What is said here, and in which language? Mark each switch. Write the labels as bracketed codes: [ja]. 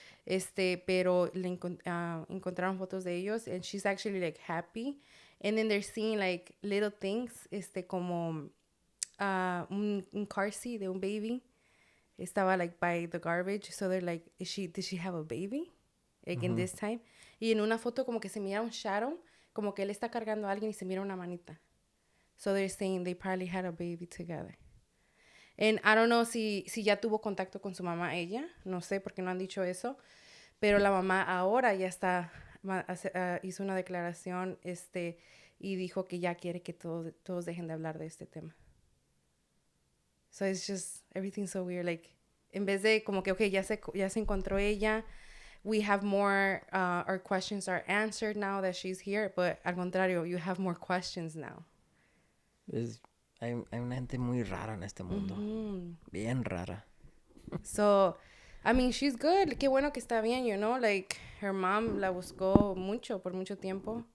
[es] Pero encontraron fotos de ellos, [en] and she's actually like happy. And then they're seeing like little things, [es] como un [en] car seat de un baby. [es] Estaba [en] like by the garbage. So they're like, did she have a baby? Like in this time. [es] Y en una foto como que se mira un shadow, como que él está cargando a alguien y se mira una manita. [en] So they're saying they probably had a baby together. And I don't know [es] si ya tuvo contacto con su mamá ella. No sé porque no han dicho eso. Pero la mamá ahora ya está, hizo una declaración y dijo que ya quiere que todos dejen de hablar de este tema. [en] So it's just, everything's so weird. [es] Like, en vez de como que, okay, ya se encontró ella. [en] We have more, our questions are answered now that she's here. But [es] al contrario, [en] you have more questions now. [es] Hay una gente muy rara en este mundo. Bien rara. [en] So, I mean, she's good. [es] Qué bueno que está bien, you know? Like, [en] her mom [es] la buscó por mucho tiempo.